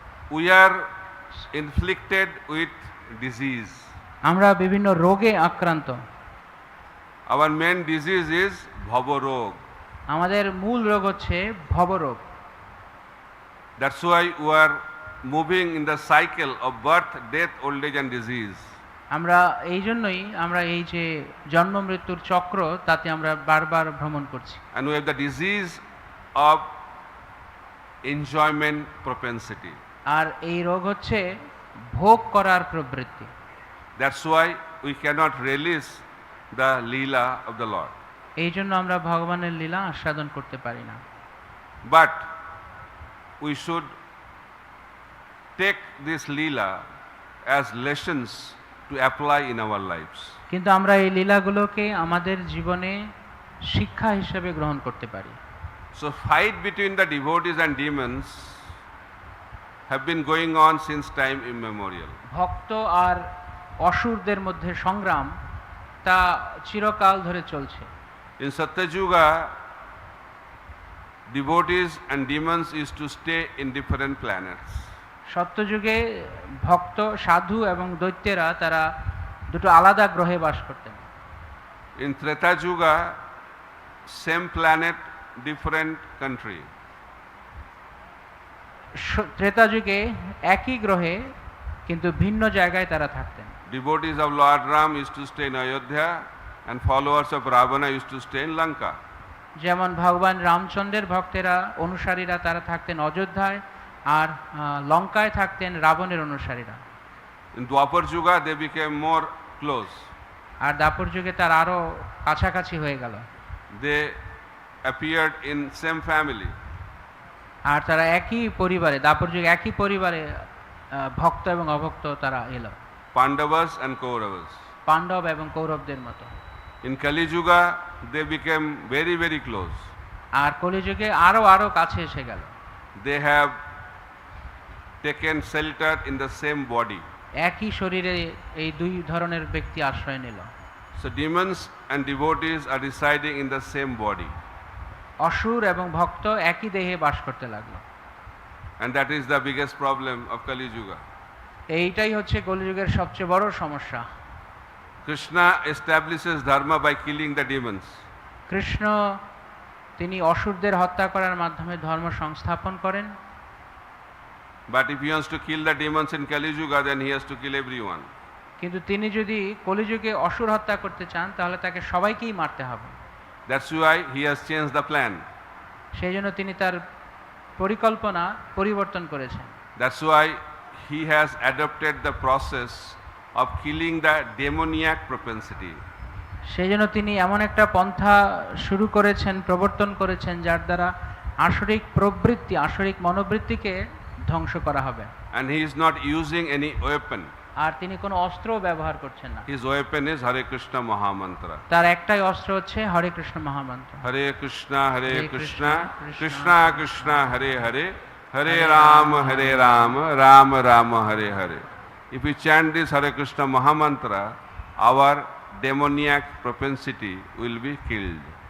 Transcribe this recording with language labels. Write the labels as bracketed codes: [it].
[en] We are inflicted with disease. [bn] আমরা বিভিন্ন রোগে আক্রান্ত। [en] Our main disease is bhavarog. [bn] আমাদের মূল রোগ হচ্ছে ভবরোগ। [en] That's why we are moving in the cycle of birth, death, old age and disease. [bn] আমরা এই জন্যই আমরা এই যে জন্ম মৃত্যুর চক্র তাতে আমরা বারবার ভ্রমণ করছি। [en] And we have the disease of enjoyment propensity. [bn] আর এই রোগ হচ্ছে ভোগ করার প্রবৃত্তি। [en] That's why we cannot relish the leela of the Lord. [bn] এই জন্য আমরা ভগবানের লীলা আস্বাদন করতে পারি না। [en] But we should take this leela as lessons to apply in our lives. [bn] কিন্তু আমরা এই লীলাগুলোকে আমাদের জীবনে শিক্ষা হিসেবে গ্রহণ করতে পারি। [en] So fight between the devotees and demons have been going on since time immemorial. [bn] ভক্ত আর অসুরদের মধ্যে সংগ্রাম তা চিরকাল ধরে চলছে। [en] In Satyayuga, devotees and demons used to stay in different planets. [bn] সত্যযুগে ভক্ত সাধু এবং দৈত্যেরা তারা দুটো আলাদা গ্রহে বাস করতেন। [en] In Treta Yuga, same planet, different country. [bn] Treta যুগে একই গ্রহে কিন্তু ভিন্ন জায়গায় তারা থাকতেন। [en] Devotees of Lord Ram used to stay in Ayodhya and followers of Ravana used to stay in Lanka. [bn] যেমন ভগবান রামচন্দ্রের ভক্তেরা অনুসারীরা তারা থাকতেন অযোধ্যায়, আর লঙ্কায় থাকতেন রাবণের অনুসারীরা। [en] In Dwapar Yuga, they became more close. [bn] আর দাপর যুগে তার আরো কাছাকাছি হয়ে গেল। [en] They appeared in same family. [bn] আর তারা একই পরিবারে, দাপর যুগে একই পরিবারে ভক্ত এবং অভক্ত তারা এলো, [en] Pandavas and Kauravas. [bn] পাণ্ডব এবং কৌরবদের মতো। [en] In Kali Yuga, they became very, very close. [bn] আর কলিযুগে আরো আরো কাছে এসে গেল। [en] They have taken shelter in the same body. [bn] একই শরীরে এই দুই ধরনের ব্যক্তি আশ্রয় নিল। [en] So demons and devotees are residing in the same body. [bn] অসুর এবং ভক্ত একই দেহে বাস করতে লাগলো। [en] And that is the biggest problem of Kali Yuga. [bn] এইটাই হচ্ছে কলিযুগের সবচেয়ে বড় সমস্যা। [en] Krishna establishes dharma by killing the demons. [bn] Krishna তিনি অসুরদের হত্যা করার মাধ্যমে ধর্ম সংস্থাপন করেন। [en] But if he wants to kill the demons in Kali Yuga, then he has to kill everyone. [bn] কিন্তু তিনি যদি কলিযুগে অসুর হত্যা করতে চান তাহলে তাকে সবাইকেই মারতে হবে। [en] That's why he has changed the plan. [bn] সেই জন্য তিনি তার পরিকল্পনা পরিবর্তন করেছেন। [en] That's why he has adopted the process of killing the demoniac propensity. [bn] সেই জন্য তিনি এমন একটা পন্থা শুরু করেছেন, প্রবর্তন করেছেন, যার দ্বারা আসরিক প্রবৃত্তি, আসরিক মনোবৃত্তিকে ধ্বংস করা হবে। [en] And he is not using any weapon. [bn] আর তিনি কোনো অস্ত্র ব্যবহার করছেন না। [en] His weapon is Hare Krishna Mahamantra. [bn] তার একটাই অস্ত্র হচ্ছে হরে কৃষ্ণ মহামন্ত্র। [sa] Hare Krishna, Hare Hare Krishna, Krishna, Krishna Krishna, Hare Hare, Hare Rama, Hare Rama, Rama Rama, Hare Hare. [en] If we chant this Hare Krishna Mahamantra, our demoniac propensity will be killed.